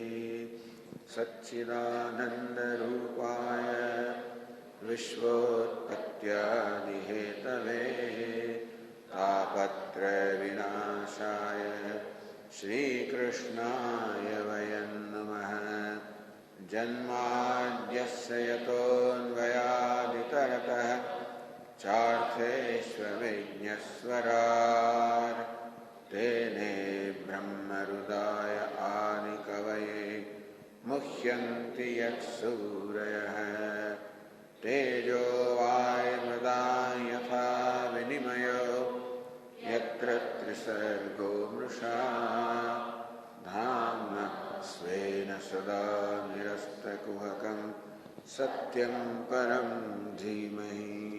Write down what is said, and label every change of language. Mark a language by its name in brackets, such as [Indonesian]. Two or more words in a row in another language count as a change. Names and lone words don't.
[Sanskrit] સચ્ચિદાનંદરૂપાય વિશ્વોત્પત્યાદિહેતવે તાપત્રયવિનાશાય શ્રીકૃષ્ણાય વયં નમઃ. જન્માદ્યસ્ય યતોન્વયાદિતરતઃ ચાર્થેષ્વવિઘ્નસ્વરાટ્ તેને બ્રહ્મહૃદાય આदिकवये मुह्यन्ति यत्सूरयः. तेजो वायुर्मृदा यथा विनिमयो यत्र त्रिसर्गो मृषा धाम्ना स्वेन सदा निरस्तकुहकं सत्यं परं धीमहि.